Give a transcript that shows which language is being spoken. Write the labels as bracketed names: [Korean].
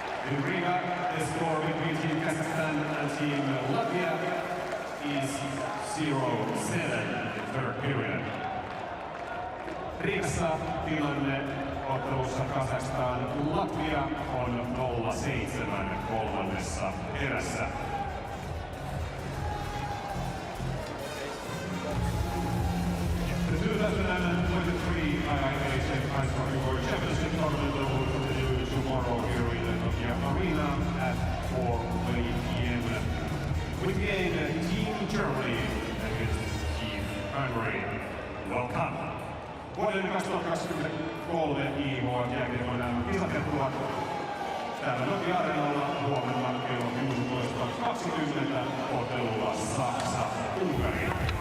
[English] In Riga, the score between Team Kazakhstan and Team Latvia is 0-7 in third period. [Finnish] Riikassa tilanne ottelussa Kazakhstan-Latvia on 0-7 kolmannessa erässä. [English] The 2023 IIHF Ice Hockey World Championship Tournament will continue tomorrow here in the Nokia Arena at 4 p.m. with the game Team Germany against Team Hungary. Welcome! [Finnish] Vuoden 2023 IIHF-jääkiekon kisat jatkuvat täällä Nokia Arenalla huomenna kello 16.20 ottelulla Saksa-Unkari.